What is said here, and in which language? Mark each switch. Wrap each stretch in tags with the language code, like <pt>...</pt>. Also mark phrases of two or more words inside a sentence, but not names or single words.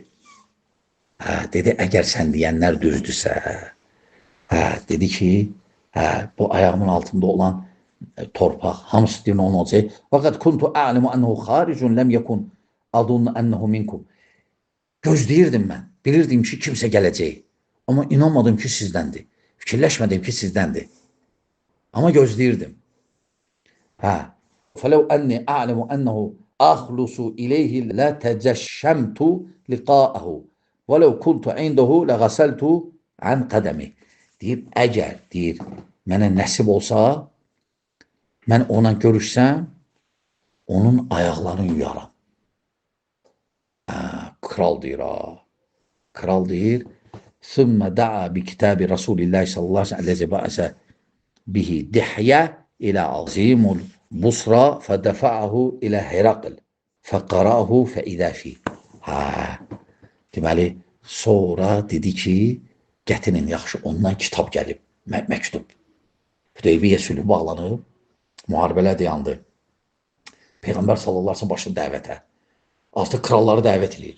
<az>Dedi, əgər sən deyənlər düzdürsə, dedi ki, bu ayağımın altında olan torpaq, hamısı deyir, onun olacaq.</az> <ar>فقد كنت أعلم أنه خارج لم يكن أظن أنه منكم.</ar> <az>Gözləyirdim mən, bilirdim ki, kimsə gələcək. Amma inanmadım ki, sizdəndir. Fikirləşmədim ki, sizdəndir. Amma gözləyirdim.</az> <ar>فَلَوْ أَنِّي أَعْلَمُ أَنَّهُ أَخْلُصُ إِلَيْهِ لَتَجَشَّمْتُ لِقَاءَهُ وَلَوْ كُنْتُ عِنْدَهُ لَغَسَلْتُ عَنْ قَدَمِهِ.</ar> <az>Deyib, əgər, deyir, mənə nəsib olsa, mən ona görüşsəm, onun ayaqlarını yuyaram. Kral deyir, Kral deyir,</az> <ar>ثُمَّ دَعَا بِكِتَابِ رَسُولِ اللّٰهِ صلى الله عليه وسلم بَعَسَ بِهِ دِحْيَ إِلَى عَظِيمُ الْبُصْرَى فَدَفَعَهُ إِلَى هِرَقْلِ فَقَرَأَهُ فَإِذَا فِيهِ.</ar> <az>Deməli, sonra dedi ki, gətirin, yaxşı, ondan kitab gəlib, məktub. Hüdeybiyyə sülhü bağlanıb, müharibələr dayandı. Peyğəmbər</az> <ar>صلى الله عليه وسلم</ar> <az>başladı dəvətə. Artıq kralları dəvət edir.</az>